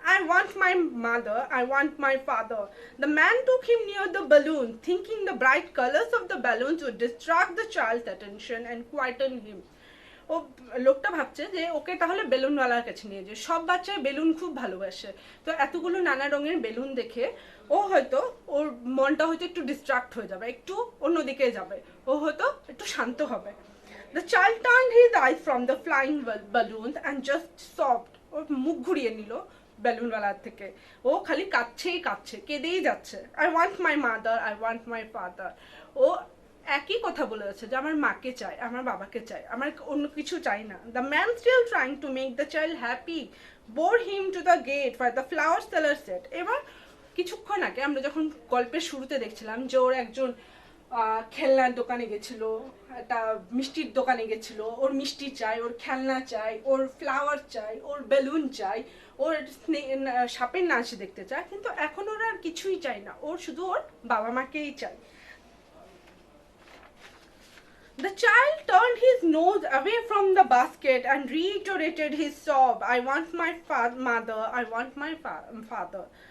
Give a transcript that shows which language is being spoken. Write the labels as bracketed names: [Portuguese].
[English] I want my mother, I want my father. The man took him near the balloon, thinking the bright colors of the balloons would distract the child's attention and quieten him. [Bangla] ও লোকটা ভাবছে যে ওকে তাহলে বেলুনওয়ালার কাছে নিয়ে যায়, সব বাচ্চাই balloon খুব ভালোবাসে, তো এতগুলো নানা রঙের বেলুন দেখে ও হয়তো ওর মনটা হয়তো একটু ডিস্ট্রাক্ট হয়ে যাবে, একটু অন্যদিকে যাবে, ও হয়তো একটু শান্ত হবে। [English] The child turned his eyes from the flying balloons and just sobbed. [Bangla] ওর মুখ ঘুরিয়ে নিল বেলুনওয়ালার থেকে, ও খালি কাঁদছেই কাঁদছে, কেঁদেই যাচ্ছে। [English] I want my mother, I want my father. [Bangla] ও একই কথা বলে যাচ্ছে যে আমার মাকে চাই, আমার বাবাকে চাই, আমার অন্য কিছু চাই না। [English] The man still trying to make the child happy bore him to the gate where the flower seller said. [Bangla] এবার কিছুক্ষণ আগে আমরা যখন গল্পের শুরুতে দেখছিলাম যে ওর একজন খেলনার দোকানে গেছিল, একটা মিষ্টির দোকানে গেছিল, ওর মিষ্টি চাই, ওর খেলনা চাই, ওর ফ্লাওয়ার চাই, ওর বেলুন চাই, ওর সাপের নাচ দেখতে চায়, কিন্তু এখন ওর আর কিছুই চাই না, ওর শুধু ওর বাবা মাকেই চাই। [English] The child turned his nose away from the basket and reiterated his sob, I want my mother, I want my father.